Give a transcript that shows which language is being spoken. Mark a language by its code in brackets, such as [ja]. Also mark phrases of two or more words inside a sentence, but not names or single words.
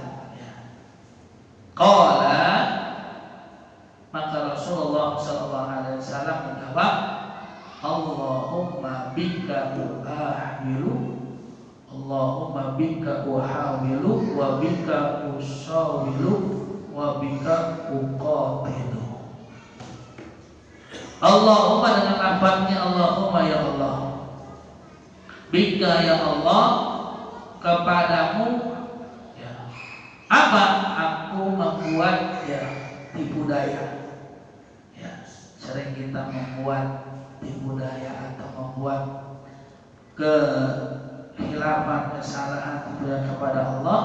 [id] Ya. Qala, maka Rasulullah SAW menjawab, [ar] اللهم بك أحاول، اللهم بك أحاول، وبك أصاول، وبك أقاتل. [id] Allahumma dengan lafaznya [ar] اللهم يا الله، بك يا الله, [id] kepadamu ya, apa? Aku membuat ya tipu daya. Ya, sering kita membuat tipu daya atau membuat kehilafan, kesalahan, tipu daya kepada Allah.